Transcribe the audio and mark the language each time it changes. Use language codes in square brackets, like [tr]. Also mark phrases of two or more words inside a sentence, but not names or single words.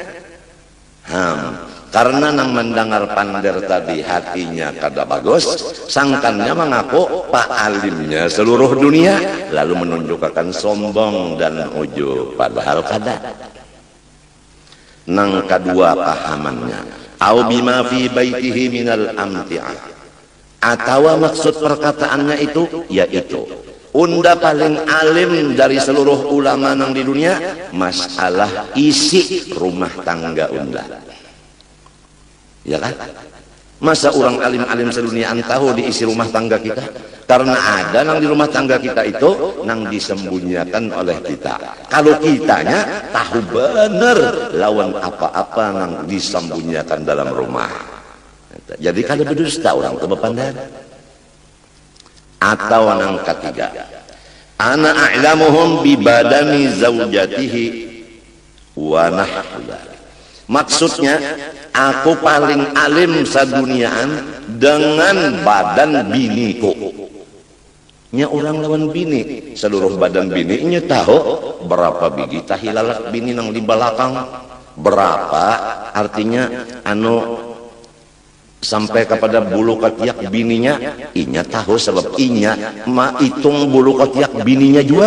[bjn] Karena nang mendengar pandar tadi hatinya kada bagus, sangkannya mengaku pak alimnya seluruh dunia, lalu menunjukkan sombong dan ujub, padahal kada. Nang kedua pahamannya, [ar] أو بما في بيته من الأمتعة, [bjn] atau maksud perkataannya itu yaitu unda paling alim dari seluruh ulama nang di dunia masalah isi rumah tangga unda. Ya kan? Masa orang alim-alim sedunia tahu di isi rumah tangga kita? Karena ada nang di rumah tangga kita itu nang disembunyikan oleh kita. Kalau kitanya tahu benar lawan apa-apa nang disembunyikan dalam rumah. Jadi kalau berdusta orang itu berpandang. Atau nang ketiga, [ar] أنا أعلمهم ببدن زوجته ونحو. [bjn] Maksudnya, aku paling alim saduniaan dengan badan biniku. nya orang lawan bini, seluruh badan bini nya tahu berapa biji tahilalak bini nang di belakang, berapa artinya anu sampai kepada bulu ketiak bininya, inya tahu sebab inya ma hitung bulu ketiak bininya juga.